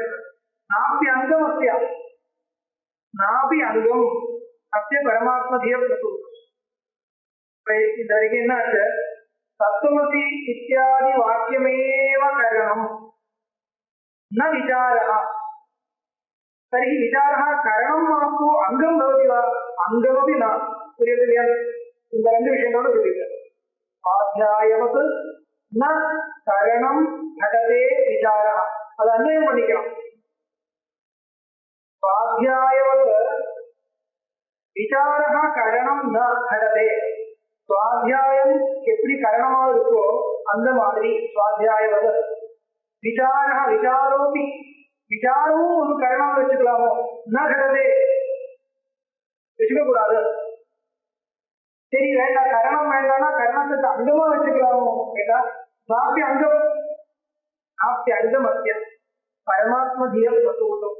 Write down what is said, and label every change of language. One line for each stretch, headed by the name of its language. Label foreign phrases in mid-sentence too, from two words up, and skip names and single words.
Sanskrit: नापि अङ्गम् अस्या नापि अङ्गम् अस्य परमात्म धिय प्रसू.
Tamil: இது வரைக்கும் என்ன ஆச்சு?
Sanskrit: तत्त्वमसि इत्यादि वाक्यमेव करणं न विचारः. तर्हि विचारः करणं मास्तु अंगं भवति वा? अंगमपि न.
Tamil: புரியுது இல்லையா? இந்த ரெண்டு விஷயத்தோட புரியுது.
Sanskrit: स्वाध्यायवत् न करणं घटते विचारः.
Tamil: அது அன்வயம் பண்ணிக்கலாம்.
Sanskrit: स्वाध्यायवत् विचारः करणं न घटते.
Tamil: स्वाध्याயம் எப்படி கரணமா இருக்கோ அந்த மாதிரி
Sanskrit: स्वाध्यायवत् विचारः विचारोपि,
Tamil: விசாரமும் ஒரு கரணம் வச்சுக்கலாமோ? நகரதே, வச்சுக்க கூடாது. சரி வேண்டாம், கரணம் வேண்டாம்னா கரணத்துக்கு அங்கமா வச்சுக்கலாமோ கேட்டா
Sanskrit: नापि अङ्गम् नापि अङ्गम् अत्य परमात्म धियं प्रसूतम्.